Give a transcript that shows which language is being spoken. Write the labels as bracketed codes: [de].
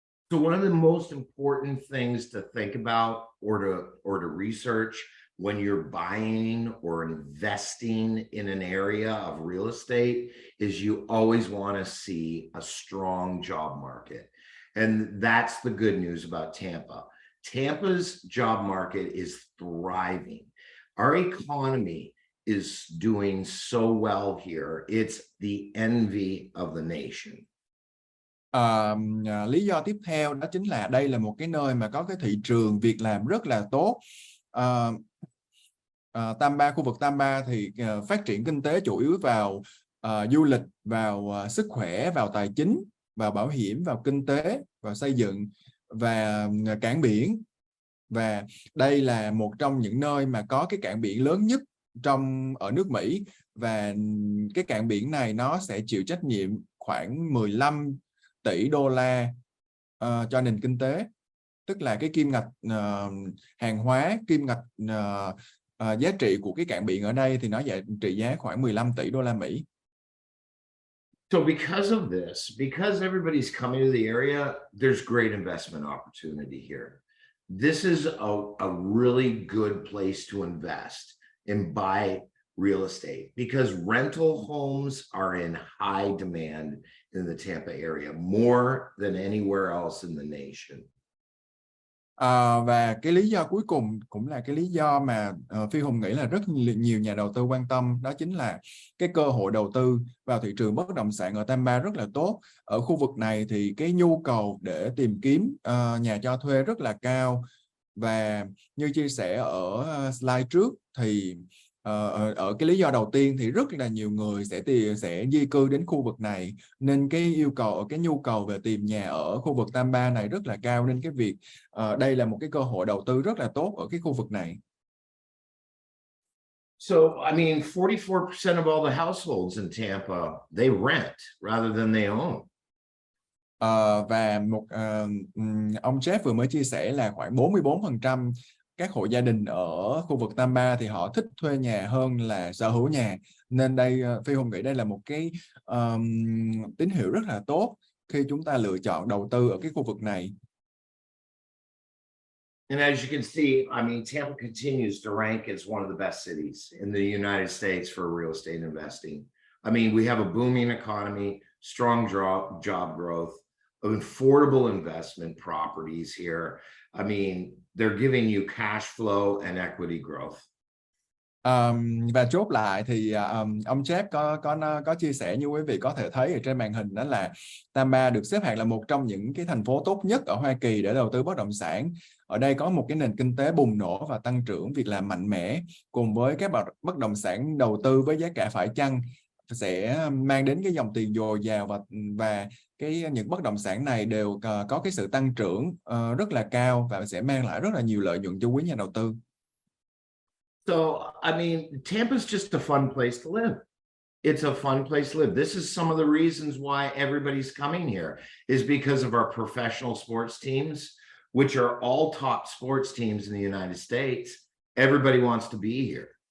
[en] So one of the most important things to think about or to research when you're buying or investing in an area of real estate is you always want to see a strong job market. And that's the good news about Tampa. Tampa's job market is thriving. Our economy is doing so well here. It's the envy of the nation. [vi] Lý do tiếp theo đó chính là đây là một cái nơi mà có cái thị trường việc làm rất là tốt. Tampa, khu vực Tampa thì phát triển kinh tế chủ yếu vào du lịch, vào sức khỏe, vào tài chính, vào bảo hiểm, vào kinh tế, vào xây dựng và cảng biển. Và đây là một trong những nơi mà có cái cảng biển lớn nhất ở nước Mỹ, và cái cảng biển này nó sẽ chịu trách nhiệm khoảng 15 tỷ đô la cho nền kinh tế, tức là cái kim ngạch hàng hóa, kim ngạch giá trị của cái cảng biển ở đây thì nó trị giá khoảng 15 tỷ đô la Mỹ. [en] So because of this, because everybody's coming to the area, there's great investment opportunity here. This is a really good place to invest and buy real estate because rental homes are in high demand in the Tampa area, more than anywhere else in the nation. [vi] Và cái lý do cuối cùng cũng là cái lý do mà Phi Hùng nghĩ là rất nhiều nhà đầu tư quan tâm, đó chính là cái cơ hội đầu tư vào thị trường bất động sản ở Tampa rất là tốt. Ở khu vực này thì cái nhu cầu để tìm kiếm nhà cho thuê rất là cao, và như chia sẻ ở slide trước thì ở cái lý do đầu tiên thì rất là nhiều người sẽ di cư đến khu vực này, nên cái nhu cầu về tìm nhà ở khu vực Tampa này rất là cao, nên cái việc đây là một cái cơ hội đầu tư rất là tốt ở cái khu vực này. [en] So, I mean, 44% of all the households in Tampa, they rent rather than they own. [vi] Và ông Jeff vừa mới chia sẻ là khoảng 44% các hộ gia đình ở khu vực Tampa thì họ thích thuê nhà hơn là sở hữu nhà, nên đây Phi Hùng nghĩ đây là một cái tín hiệu rất là tốt khi chúng ta lựa chọn đầu tư ở cái khu vực này. [en] And as you can see, I mean, Tampa continues to rank as one of the best cities in the United States for real estate investing. I mean, we have a booming economy, strong job growth, affordable investment properties here. I mean, they're giving you cash flow and equity growth. [vi] Và chốt lại thì ông Jeff có chia sẻ như quý vị có thể thấy ở trên màn hình, đó là Tampa được xếp hạng là một trong những cái thành phố tốt nhất ở Hoa Kỳ để đầu tư bất động sản. Ở đây có một cái nền kinh tế bùng nổ và tăng trưởng việc làm mạnh mẽ, cùng với các bất động sản đầu tư với giá cả phải chăng sẽ mang đến cái dòng tiền dồi dào, và những bất động sản này đều có cái sự tăng trưởng rất là cao và sẽ mang lại rất là nhiều lợi nhuận cho quý nhà đầu tư. [en] So, I mean, Tampa's just a fun place to live. It's a fun place to live. This is some of the reasons why everybody's coming here, is because of our professional sports teams, which are all top sports teams in the United States. Everybody wants to be here.